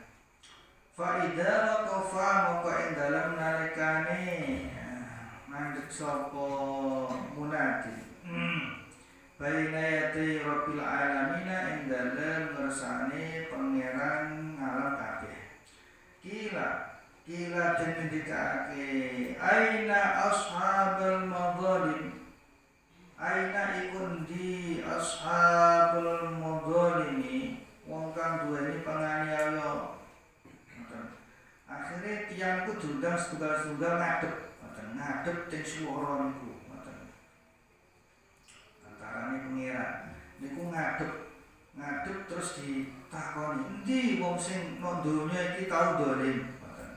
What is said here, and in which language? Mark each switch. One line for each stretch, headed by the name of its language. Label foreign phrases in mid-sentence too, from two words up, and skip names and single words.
Arabic: فإذا وقف
Javanese: moko ing dalem nalikane mandek sapa munadi
Arabic: بين يدي رب العالمين
Javanese: ing dalem ngersane pangeran alam kabeh. Kila den ngendikake
Arabic: أين أصحاب المظالم
Javanese: aina iku ndi
Arabic: أصحاب المظالم
Javanese: wong kang duweni panganiaya. Akhirnya tiang ku diundang setunggal-setunggal ngadep teng swara niku ngoten. Antarane pangeran niku ngadep terus ditakoni endi wong sing nang donya iki tau dolim ngoten.